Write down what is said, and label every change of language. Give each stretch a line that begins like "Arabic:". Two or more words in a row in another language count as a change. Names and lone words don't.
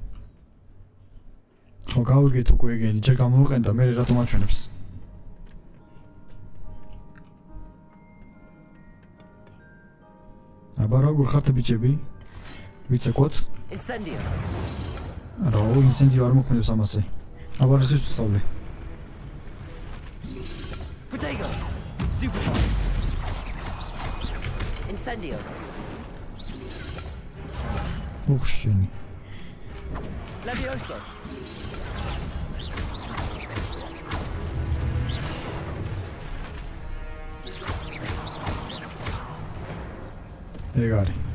Georgian: გავიგეთ უკვე ეგენი, ჯერ გამოვიყენდა, მე რატომ აჩვენებს? აბა როგორ ხართ ბიჭები? ვიცეკოთ?
English: Incendio.
Georgian: რა, ინსენდიო არ მოქმედებს ამაზე. აბა ეს ვსწავლე.
English: Protego. Stupefy. Incendio.
Georgian: უხშენი.
English: Levioso.
Georgian: ეგ არის.